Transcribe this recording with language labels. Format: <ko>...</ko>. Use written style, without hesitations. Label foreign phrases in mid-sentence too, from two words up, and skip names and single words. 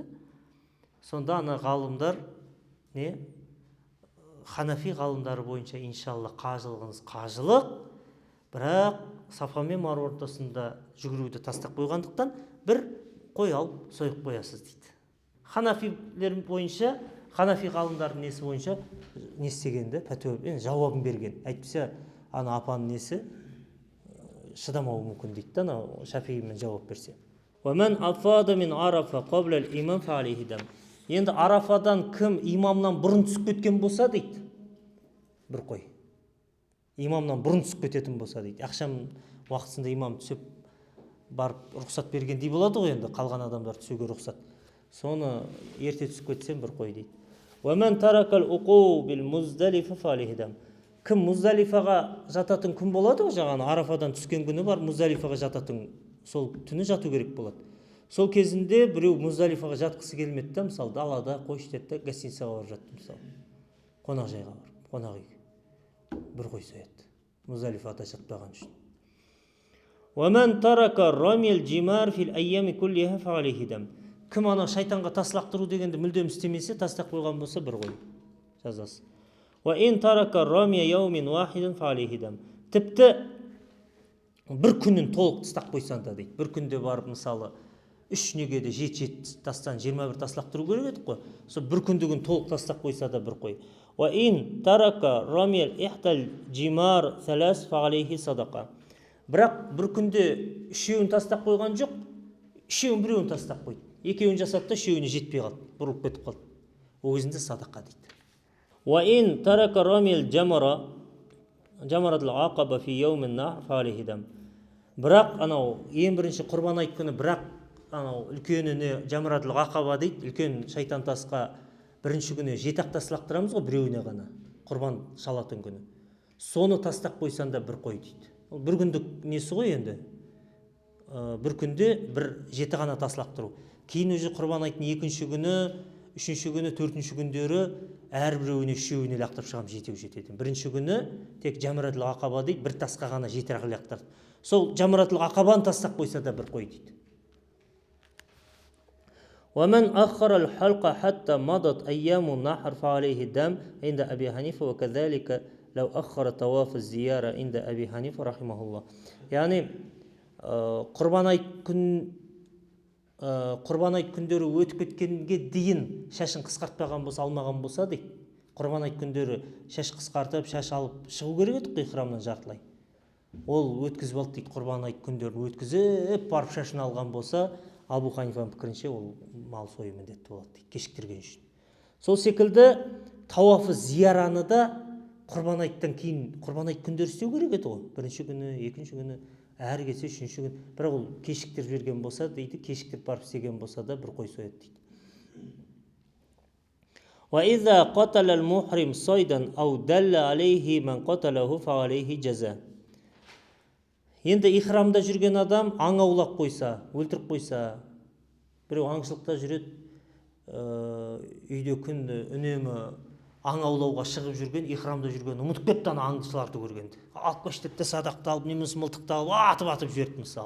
<kk>Сонда ғалымдар, Ханафи ғалымдары бойынша иншалла қажылығыңыз қажылық, бірақ Сафа мен Маруа ортасында жүгіруді тастап қойғандықтан бір қой алып сойып қоясыз дейді. Ханафилер бойынша, Ханафи ғалымдардың несі бойынша не істегенді, жауабын берген. Әйтпесе, апаның несі шыдамауы мүмкін дейді, Шафимен жауап берсе.</kk> <ar>وَمَنْ أَفَادَ مِنْ عَرَفَ قَبْلَ الْإِمَامِ فَعَلَيْهِ دَمْ.</ar> <kk>Енді Арафадан кім имамнан бұрын түсіп кеткен болса дейді, бір қой. Имамнан бұрын түсіп кететін болса дейді. Ақшам уақытысында имам түсіп барып рұқсат бергендей болады ғой, енді қалған адамдар түсуге рұқсат. Соны ерте түсіп кетсем бір қой дейді.</kk> <ar>وَمَنْ تَرَكَ الْعُقُوبِ الْمُزْدَلِفَ فَعَلَيْهِ دَمْ.</ar> <kk>Кім Муздалифаға жататын күн болады ғой, жаңағы Арафадан түскен күні бар, Муздалифаға жататын, сол түні жату керек болады. Сол кезінде біреу Муздалифаға жатқысы келмеді да, мысалы далада қойшы деді да, гостиницаға барып жатты, мысалы қонақ жайға барып, қонақ үйге бір қой сояды, Муздалифада жатпаған үшін.</kk> <ar>وَمَنْ تَرَكَ رَمْيَ الْجِمَارِ فِي الْأَيَّامِ كُلِّهَا فَعَلَيْهِ دَمٌ.</ar> <kk>Кім ана шайтанға тас лақтыру дегенді мүлдем істемесе, тастап қойған болса, бір қой жазасы.</kk> <ar>وَإِنْ تَرَكَ رَمْيَ يَوْمٍ وَاحِدٍ فَعَلَيْهِ دَمٌ.</ar> <kk>Тіпті бір күнін толық тастап қойсан да дейді. Бір күнде барып, мысалы, 3 негеде 7 тастан 21 тас лақтыру керек еді қой. Сол бір күндігін толық тастап қойса да бір қой.</kk> <ar>وَإِنْ تَرَكَ رَمْيَ الْإِحْتَى الْجِمَارِ ثَلَاثٍ فَعَلَيْهِ صَدَقَةٌ.</ar> <kk>Бірақ бір күнде үшеуін тастап қойған жоқ, үшеуін біреуін тастап қойды. Екеуін жасады да үшеуіне жетпей қалды, бұрылып кетіп қалды. Ол кезінде садақа дейді.</kk> <ar>وَإِنْ تَرَكَ رَمْيَ جَمَرَةَ الْعَقَبَةِ فِي يَوْمِ النَّحْرِ فَعَلَيْهِ دَمٌ.</ar> <kk>Бірақ анау ең бірінші құрбан айт күні, бірақ анау үлкеніне Жамаратул Ақаба дейді, үлкен шайтан тасқа бірінші күні 7 тас лақтырамыз ғой, біреуіне ғана, құрбан шалатын күні. Соны тастап қойсан да бір қой дейді. Бір күндік несі ғой енді. Бір күнде бір 7 ғана тас лақтыру. Кейін өзі құрбан айттың екінші күні, үшінші күні, төртінші күндері әрбіреуіне үшеуіне лақтырып шығамыз, 7 жетеді. Бірінші күні тек Жамаратул Ақаба дейді, бір тасқа ғана 7 лақтырды. Сол Жамаратул Ақабаны тастап қойса да бір қой дейді.</kk> <ar>وَمَنْ أَخَّرَ الْحَلْقَ حَتَّى مَضَتْ أَيَّامُ النَّحْرِ فَعَلَيْهِ الدَّمُ عند أبي حنيفة وكذلك لو أخر طواف الزيارة عند أبي حنيفة رحمه الله.</ar> <kk>Яғни құрбан айт күндері өтіп кеткенге дейін шашын қысқартпаған болса, алмаған болса дейді. Құрбан айт күндері шаш қысқартып, шаш алып шығу керек еді қой храмнан жартылай. Ол өткізіп алды дейді, құрбан айт күндерін өткізіп барып шашын алған болса, Абу Ханифаның пікірінше ол мал сою міндетті болады дейді, кешіктірген үшін. Сол секілді тауафы зияраны да құрбан айттан кейін құрбан айт күндері істеу керек еді ғой. Бірінші күні, екінші күні, әрі келсе үшінші күн. Бірақ ол кешіктіріп жіберген болса дейді, кешіктіріп барып істеген болса да бір қой сояды дейді.</kk> <ar>وَإِذَا قَتَلَ الْمُحْرِمُ صَيْدًا أَوْ دَلَّ عَلَيْهِ مَنْ قَتَلَهُ فَعَلَيْهِ جَزَاءٌ.</ar> <kk>Енді ихрамда жүрген адам аң аулап қойса, өлтіріп қойса, біреу аңшылықта жүреді, үйде күнді үнемі аң аулауға шығып жүрген, ихрамда жүрген, ұмытып кетті ана аңшыларды көргенде. Алып қашты да садақты алып, немесе мылтықты алып, атып жіберді мысалы.</kk>